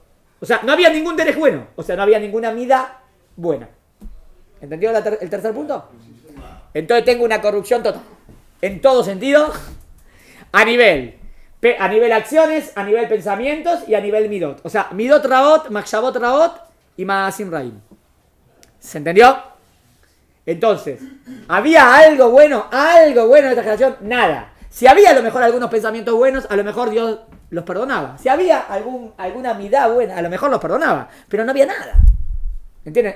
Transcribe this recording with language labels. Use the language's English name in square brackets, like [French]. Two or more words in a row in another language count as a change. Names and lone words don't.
[Spanish] O sea, no había ningún Derech bueno. O sea, no había ninguna mida buena. ¿Entendió el tercer punto? Entonces tengo una corrupción total. En todo sentido. A nivel acciones, a nivel pensamientos y a nivel midot. O sea, [Hebrew] מידות רעות מחשבות רעות y מעשים רעים. [Spanish] ¿Se entendió? Entonces, ¿había algo bueno en esta generación? Nada. Si había a lo mejor algunos pensamientos buenos, a lo mejor Dios los perdonaba. Si había alguna midá buena, a lo mejor los perdonaba. Pero no había nada. ¿Entienden?